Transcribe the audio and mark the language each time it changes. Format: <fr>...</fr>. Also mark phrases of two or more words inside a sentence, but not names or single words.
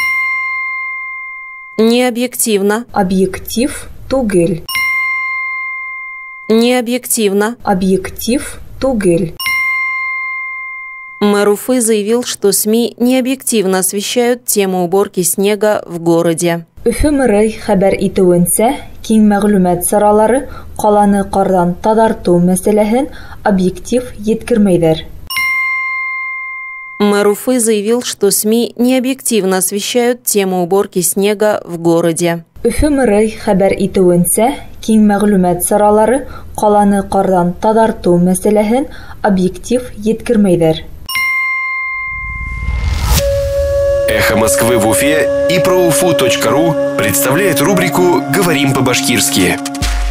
<ru>Необъективно.</ru> <ba>Объектив тугель.</ba> <ru>Необъективно.</ru> <ba>Объектив тугель.</ba> <ru>Мэр Уфы заявил, что СМИ необъективно освещают тему уборки снега в городе.</ru> <ba>Өфө мэры хәбәр итеүенсә, киң мәгълүмат саралары ҡаланы ҡарҙан таҙартыу мәсьәләһен объектив еткермәйҙәр.</ba> <ru>Мэр Уфы заявил, что СМИ необъективно освещают тему уборки снега в городе.</ru> <ba>Өфө мэры хәбәр итеүенсә, киң мәгълүмат саралары ҡаланы ҡарҙан таҙартыу мәсьәләһен объектив еткермәйҙәр.</ba> <ru>Эхо Москвы в Уфе и ProUFU.ру представляет рубрику «Говорим по-башкирски».</ru>